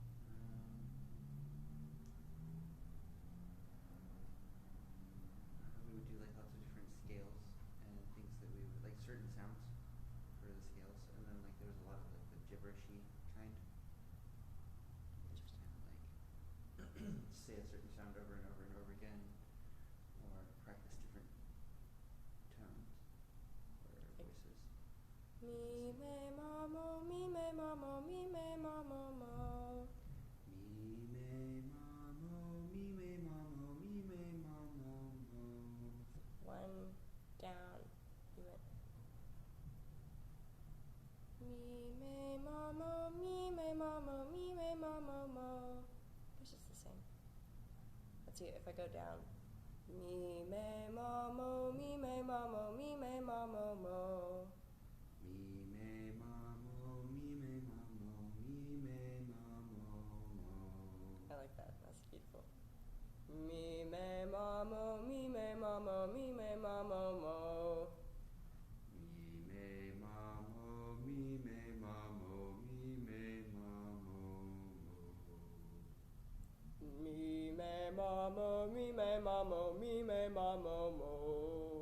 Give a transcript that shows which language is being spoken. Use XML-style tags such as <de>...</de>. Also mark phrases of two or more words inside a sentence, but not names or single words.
<en>We would do like lots of different scales and things that we would like certain sounds for the scales, and then like there was a lot of like the gibberishy kind. Just kind of like say a certain sound over and over and over again, or practice different tones or voices. Me me ma mo, me me ma mo, me me ma mo mo. Me me ma mo, me me ma mo, me me ma mo mo. One down, you went. Me me ma mo, me me ma mo, me me ma mo mo. It's just the same. Let's see if I go down. Me me ma mo, me me ma mo, me me ma mo mo. Me me ma mo, me me ma mo, me me ma mo mo. I like that. That's beautiful. Me me ma mo, me me ma mo, me me ma mo mo. Me me ma mo, me me ma mo, me me ma mo mo. Me me ma mo, me me ma mo, me me ma mo mo.</en>